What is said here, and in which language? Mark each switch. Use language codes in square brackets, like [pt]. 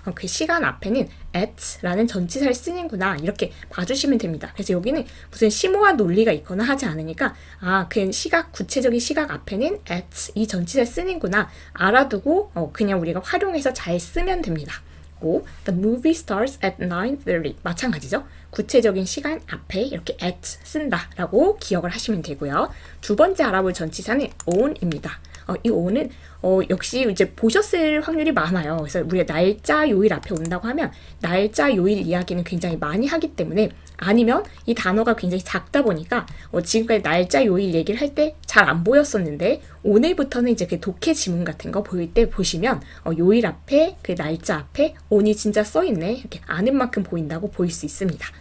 [ko] 그 시간 앞에는 at라는 전치사를 쓰는구나 이렇게 봐주시면 됩니다. 그래서 여기는 무슨 심오한 논리가 있거나 하지 않으니까 그 구체적인 시각 앞에는 at 이 전치사를 쓰는구나 알아두고 그냥 우리가 활용해서 잘 쓰면 됩니다. [en] The movie starts at 9:30 [ko] 마찬가지죠. 구체적인 시간 앞에 이렇게 at 쓴다라고 기억을 하시면 되고요. 두 번째 알아볼 전치사는 on입니다. 이 on은 역시 이제 보셨을 확률이 많아요. 그래서 우리가 날짜, 요일 앞에 온다고 하면 날짜, 요일 이야기는 굉장히 많이 하기 때문에 아니면 이 단어가 굉장히 작다 보니까 지금까지 날짜, 요일 얘기를 할 때 잘 안 보였었는데 오늘부터는 이제 그 독해 지문 같은 거 보일 때 보시면 요일 앞에 그 날짜 앞에 on이 진짜 써있네 이렇게 아는 만큼 보인다고 보일 수 있습니다.